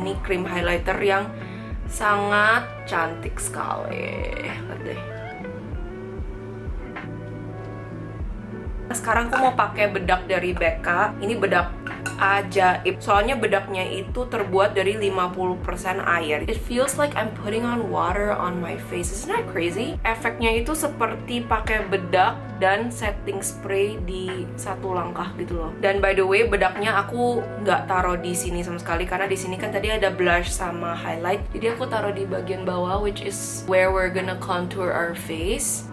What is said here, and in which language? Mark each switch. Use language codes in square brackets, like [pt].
[id] Ini cream highlighter yang sangat cantik sekali. Lihat deh. Sekarang aku mau pakai bedak dari BECCA. Ini bedak ajaib. Soalnya bedaknya itu terbuat dari 50% air. [en] It feels like I'm putting on water on my face. Isn't that crazy? [id] Efeknya itu seperti pakai bedak dan setting spray di satu langkah gitu loh. Dan [en] by the way, [id] bedaknya aku nggak taruh di sini sama sekali karena di sini kan tadi ada blush sama highlight. Jadi aku taruh di bagian bawah, [en] which is where we're gonna contour our face.